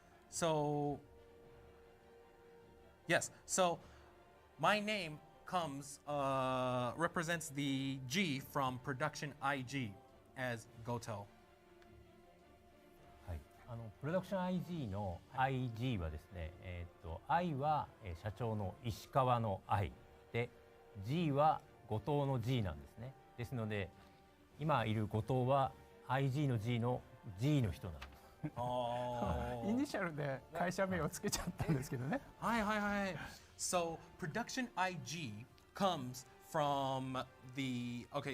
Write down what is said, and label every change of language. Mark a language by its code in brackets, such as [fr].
[en] So yes, so my name comes represents the G from production IG as Goto. [ja] はい、プロダクション IG の IG はですね、I は、社長の石川の I で G は後藤の G なんですね。ですので今いる後藤は IG の G の G の人なんです。イニシャルで会社名をつけちゃったんですけどね。はいはいはい。 [en] So production IG comes from the okay.